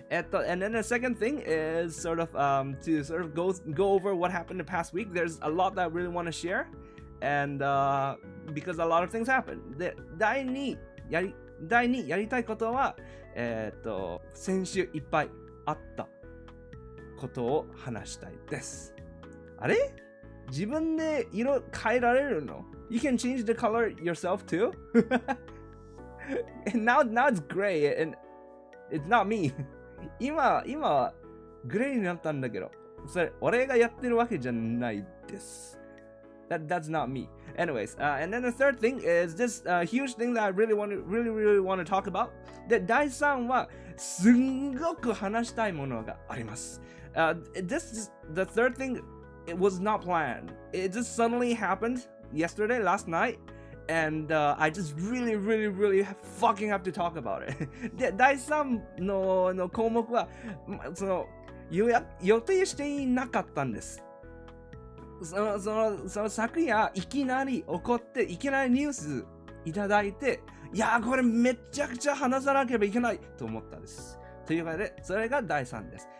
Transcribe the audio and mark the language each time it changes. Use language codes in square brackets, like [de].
[en] And then the second thing is sort of to sort of go over what happened the past week. There's a lot that I really want to share, and because a lot of things happened. [ja] で、第2やりたいことは、先週いっぱいあったことを話したいです。あれ？自分で色変えられるの？ [en] You can change the color yourself too? And now it's gray and it's not me. [ja] 今はグレーになったんだけど、それ俺がやってるわけじゃないです。 [en] That's not me. Anyways, and then the third thing is this huge thing that I really want to talk about. [ja] で、第3はすんごく話したいものがあります。 [en] The third thing, it was not planned. It just suddenly happened last night, and I just really fucking have to talk about it. [ja] で、第3の項目は、予定していなかったんです。その昨夜いきなり起こっていきなりニュースいただいて、いやーこれめちゃくちゃ話さなければいけないと思ったんです。というわけでそれが第3です。